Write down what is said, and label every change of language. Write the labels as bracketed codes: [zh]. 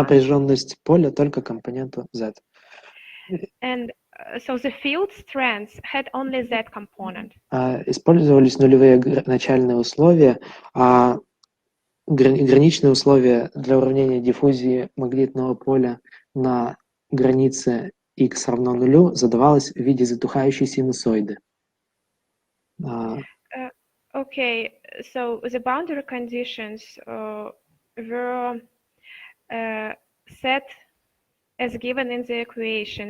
[ru] Напряженность поля только компоненту Z. [en] And so the field strength had only Z component. [ru] Использовались нулевые начальные условия, а граничные условия для уравнения диффузии магнитного поля на границе x равно нулю задавалось в виде затухающей синусоиды. [en] Okay, so the boundary conditions were set as given in the equation.